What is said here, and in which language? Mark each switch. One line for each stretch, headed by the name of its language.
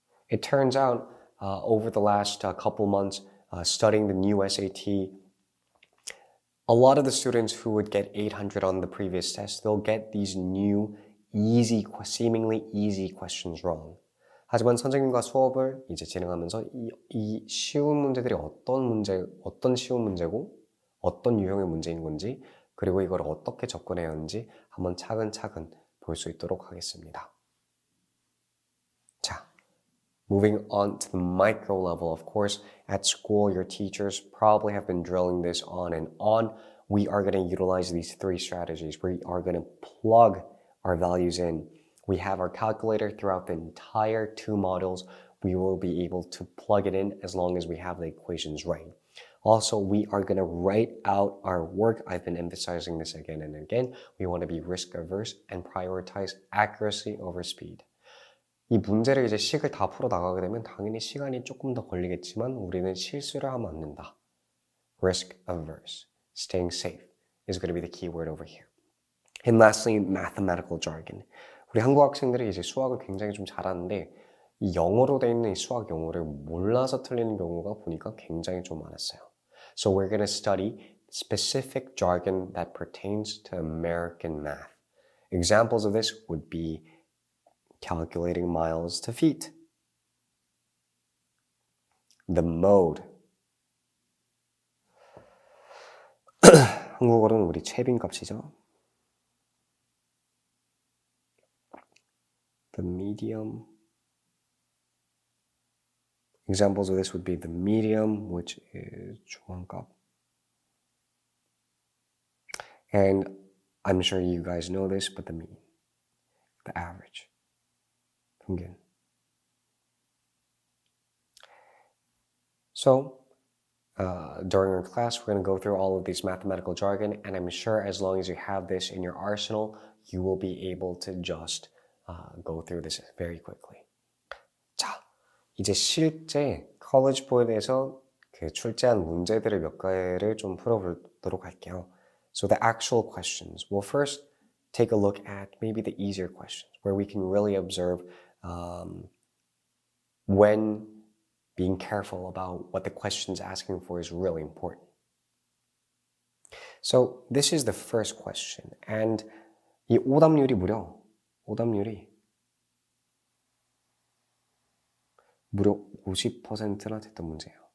English: It turns out over the last couple months, studying the new SAT, a lot of the students who would get 800 on the previous test, they'll get these new seemingly easy questions wrong.
Korean: 하지만 선생님과 수업을 이제 진행하면서 이 쉬운 문제들이 어떤 쉬운 문제고 어떤 유형의 문제인 건지 그리고 이걸 어떻게 접근해야 하는지 한번 차근차근 볼 수 있도록 하겠습니다.
English: 자, moving on to the micro level, of course, at school, your teachers probably have been drilling this on and on. We are going to utilize these 3 strategies. We are going to plug our values in. We have our calculator throughout the entire 2 modules. We will be able to plug it in as long as we have the equations right. Also, we are going to write out our work. I've been emphasizing this again and again. We want to be risk averse and prioritize accuracy over speed.
Korean: 이 문제를 이제 식을 다 풀어 나가게 되면 당연히 시간이 조금 더 걸리겠지만 우리는 실수를 하면 안 된다.
English: Risk averse, staying safe is going to be the key word over here. And lastly, mathematical jargon.
Korean: 우리 한국 학생들이 이제 수학을 굉장히 좀 잘하는데 이 영어로 돼 있는 이 수학 용어를 몰라서 틀리는 경우가 보니까 굉장히 좀 많았어요.
English: So we're going to study specific jargon that pertains to American math. Examples of this would be calculating miles to feet, the mode.
Korean: 한국어로는 우리 채빈 값이죠.
English: The medium. Examples of this would be the medium, which is 중앙값. And I'm sure you guys know this, but the mean, the average.
Korean: 평균.
English: So, during our class, we're going to go through all of these mathematical jargon, and I'm sure as long as you have this in your arsenal, you will be able to just go through this very quickly.
Korean: 자, 이제 실제 college board에서 그 출제한 문제들을 몇 개를 좀 풀어보도록 할게요.
English: So the actual questions. We'll first take a look at maybe the easier questions where we can really observe when being careful about what the question's asking for is really important. So this is the first question, and
Korean: 이 오답률이 무려 50%나 됐던 문제예요.